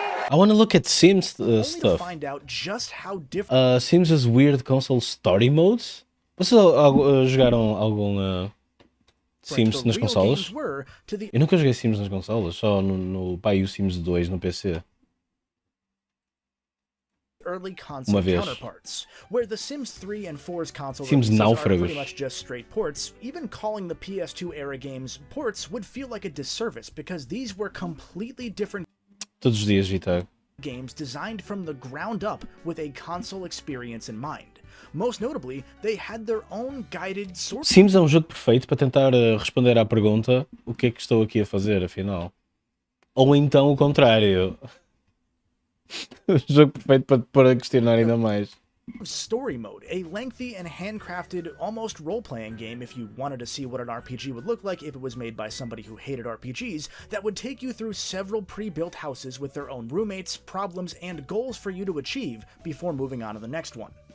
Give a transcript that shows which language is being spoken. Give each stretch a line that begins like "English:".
English: I want to look at Sims stuff. Find out just how different Sims' weird console story modes.
Portuguese: Vocês jogaram algum Sims nas consolas? Eu nunca joguei Sims nas consolas, só no pai o Sims 2 no PC.
English: early console counterparts, where the Sims 3 and 4's console Sims releases are
Portuguese: náufragos.
English: pretty much just straight ports. Even calling the PS2 era games ports would feel like a disservice because these were completely different
Portuguese: Todos os dias, Vitor.
English: games designed from the ground up with a console experience in mind. Most notably, they had their own guided source.
Portuguese: Sims é um jogo perfeito para tentar responder à pergunta: o que é que estou aqui a fazer, afinal? Ou então o contrário. O jogo perfeito para questionar ainda mais.
English: Story Mode, a lengthy and handcrafted, almost role-playing game if you wanted to see what an RPG would look like if it was made by somebody who hated RPGs, that would take you through several pre-built houses with their own roommates, problems, and goals for you to achieve before moving on to the next one.